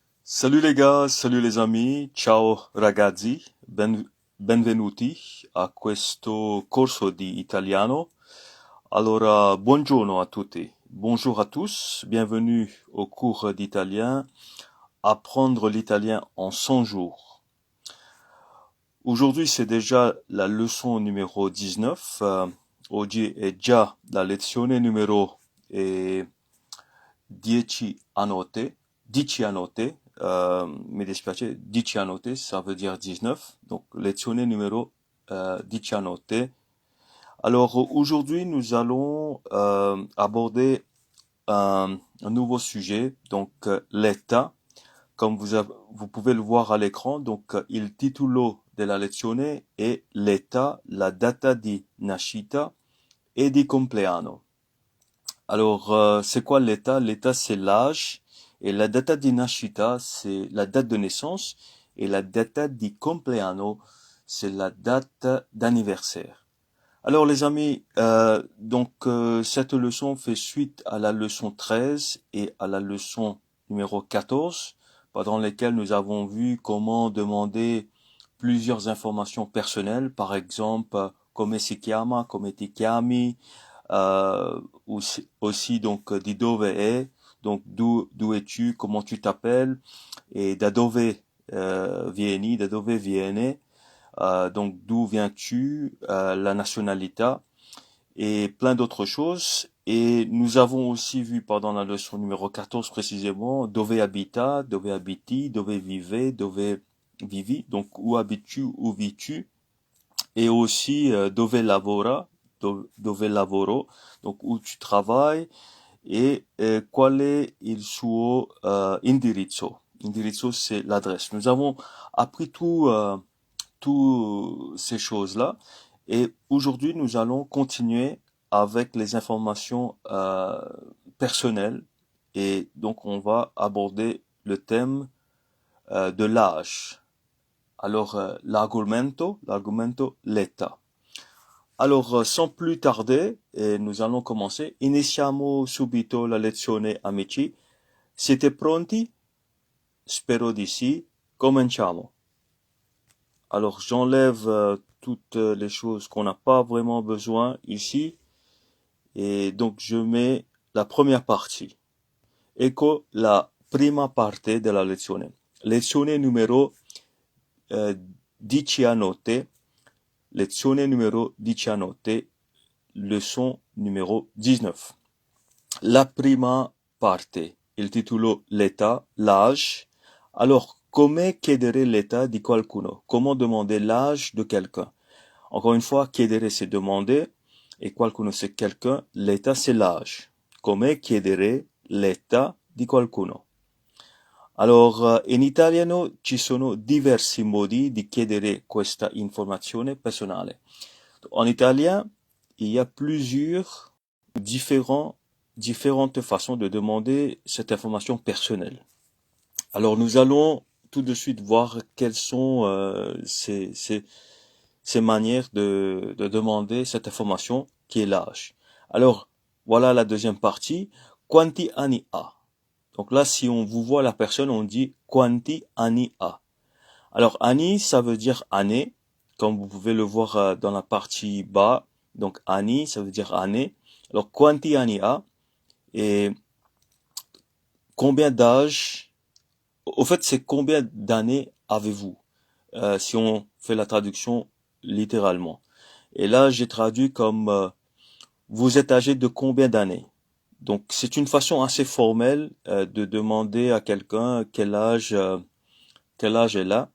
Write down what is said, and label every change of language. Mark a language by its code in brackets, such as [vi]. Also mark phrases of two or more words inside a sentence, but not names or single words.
[fr] Salut les gars, salut les amis, [it] ciao ragazzi, benvenuti a questo corso di italiano. Allora, buongiorno a tutti, [fr] bonjour à tous, bienvenue au cours d'italien, apprendre l'italien en 100 jours. Aujourd'hui c'est déjà la leçon numéro 19, [it] oggi è già la lezione numero 10 a note, 10 a note, mi dispiace, 10 a note, [fr] ça veut dire 19, donc [it] lezione numéro 10 a note. [fr] Alors aujourd'hui nous allons aborder un nouveau sujet, donc l'État, comme vous pouvez le voir à l'écran, donc [it] il titolo della lezione è l'État, la data di nascita e di compleanno. [fr] Alors, c'est quoi l'état? L'état, c'est l'âge. [it] Et la data di nascita, [fr] c'est la date de naissance. [it] Et la data di compleanno, [fr] c'est la date d'anniversaire. Alors, les amis, cette leçon fait suite à la leçon 13 et à la leçon numéro 14, pendant lesquelles nous avons vu comment demander plusieurs informations personnelles, par exemple, [it] come si chiama, come ti chiami, [fr] aussi donc [it] di dove è, [fr] donc d'où es-tu, comment tu t'appelles, et [it] da dove vieni, da dove viene, [fr] donc d'où viens-tu, la nationalité et plein d'autres choses. Et nous avons aussi vu pendant la leçon numéro 14 précisément [it] dove abita, dove abiti, dove vive, dove vivi, [fr] donc où habites-tu, où vis-tu, et aussi [it] dove lavora, dove lavoro, [fr] donc où tu travailles, et [it] qual è il suo indirizzo. Indirizzo, [fr] c'est l'adresse. Nous avons appris tout ces choses-là, et aujourd'hui nous allons continuer avec les informations personnelles, et donc on va aborder le thème de l'âge. Alors, [it] l'argomento l'età. [fr] Alors, sans plus tarder, nous allons commencer. [it] Iniziamo subito la lezione, amici. Siete pronti? Spero di sì. Cominciamo. [fr] Alors, j'enlève toutes les choses qu'on n'a pas vraiment besoin ici. Et donc, je mets la première partie. [it] Ecco la prima parte della lezione. Lezione numero 10 a note. Lezione numero 19, [fr] leçon numéro 19. [it] La prima parte, il titolo l'età, [fr] l'âge. Alors, [it] come chiedere l'età di qualcuno? [fr] Comment demander l'âge de quelqu'un? Encore une fois, chiedere c'est demander, et qualcuno c'est quelqu'un, l'età c'est l'âge. [it] Come chiedere l'età di qualcuno? Alors, in italiano ci sono diversi modi di chiedere questa informazione personale. [fr] En italien, il y a plusieurs différentes façons de demander cette information personnelle. Alors, nous allons tout de suite voir quelles sont ces manières de demander cette information qui est l'âge. Alors, voilà la deuxième partie. [it] Quanti anni ha? [fr] Donc là, si on vous voit la personne, on dit [it] quanti anni ha. [fr] Alors, anni, ça veut dire année, comme vous pouvez le voir dans la partie bas. Donc, anni, ça veut dire année. Alors, [it] quanti anni ha? [fr] Et combien d'âge? Au fait, c'est combien d'années avez-vous? Si on fait la traduction littéralement. Et là, j'ai traduit comme vous êtes âgé de combien d'années? Donc, c'est une façon assez formelle de demander à quelqu'un quel âge elle a.